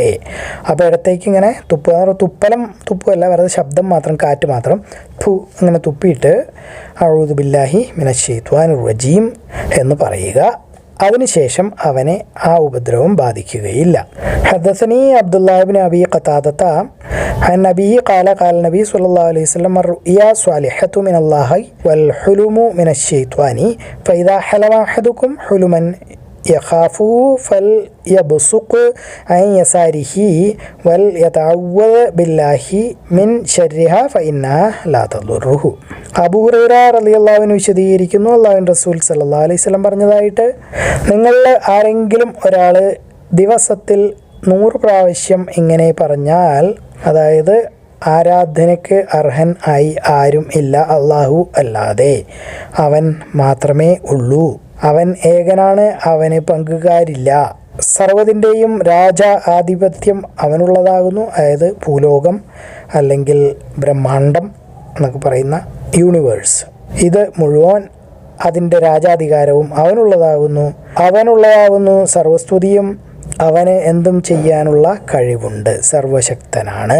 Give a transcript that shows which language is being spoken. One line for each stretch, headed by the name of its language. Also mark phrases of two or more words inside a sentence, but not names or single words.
Malayalam: അപ്പോൾ ഇടത്തേക്ക് ഇങ്ങനെ തുപ്പല്ല, വെറുതെ ശബ്ദം മാത്രം, കാറ്റ് മാത്രം ഇങ്ങനെ തുപ്പിയിട്ട്
Arabic: أعوذ بالله من الشيطان الرجيم
Malayalam: എന്ന് പറയുക. അതിനുശേഷം അവനെ ആ ഉപദ്രവം ബാധിക്കുകയില്ല.
Arabic: حدثني عبد الله ابن أبي قتادة عن أبيه قال قال النبي صلى الله عليه وسلم الرؤيا صالحة من الله والحلم من الشيطان فإذا حلم أحدكم حلما يخافه فليبصق عن يساره وليتعوذ بالله من شرها فإنها لا تضره.
Malayalam: അബൂ ഹുറൈറ
Arabic: رضي الله عنه
Malayalam: വിശദീകരിക്കുന്നു, അല്ലാഹുവിൻ്റെ റസൂൽ
Arabic: صلى الله عليه وسلم
Malayalam: പറഞ്ഞതായിട്ട്, നിങ്ങളിൽ ആരെങ്കിലും ഒരാൾ ദിവസത്തിൽ 100 പ്രാവശ്യം ഇങ്ങനെ പറഞ്ഞാൽ, അതായത് ആരാധനയ്ക്ക് അർഹൻ ആയി ആരും ഇല്ല അള്ളാഹു അല്ലാതെ, അവൻ മാത്രമേ ഉള്ളൂ, അവൻ ഏകനാണ്, അവന് പങ്കുകാരില്ല, സർവ്വതിൻ്റെയും ആധിപത്യം അവനുള്ളതാകുന്നു, അതായത് ഭൂലോകം അല്ലെങ്കിൽ ബ്രഹ്മാണ്ടം എന്നൊക്കെ പറയുന്ന യൂണിവേഴ്സ്, ഇത് മുഴുവൻ അതിൻ്റെ രാജാധികാരവും അവനുള്ളതാകുന്നു സർവസ്തുതിയും, അവന് എന്തും ചെയ്യാനുള്ള കഴിവുണ്ട്, സർവശക്തനാണ്.